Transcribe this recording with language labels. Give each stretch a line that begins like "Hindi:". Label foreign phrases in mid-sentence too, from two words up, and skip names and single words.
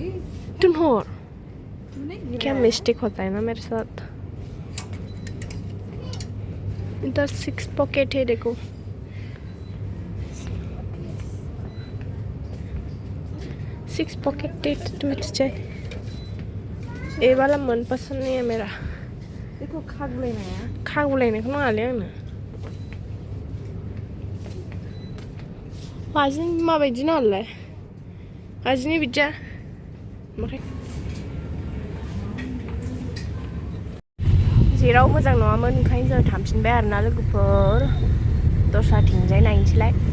Hindi: तुम हो क्या मिस्टेक होता है ना मेरे साथ इधर 6 पॉकेट है देखो 6 पॉकेट टूट जाए ये वाला मन पसंद नहीं है मेरा देखो
Bodo: खागुलायनायखौ नाङालै आंनो आजिनि माबायदि नालाय आजिनि बिदिया ओमफ्राय जेराव मोजां नङामोन ओंखायनो जों थांफिनबाय आरोना लोगोफोर दस्राथिंजाय नायनोसैलाय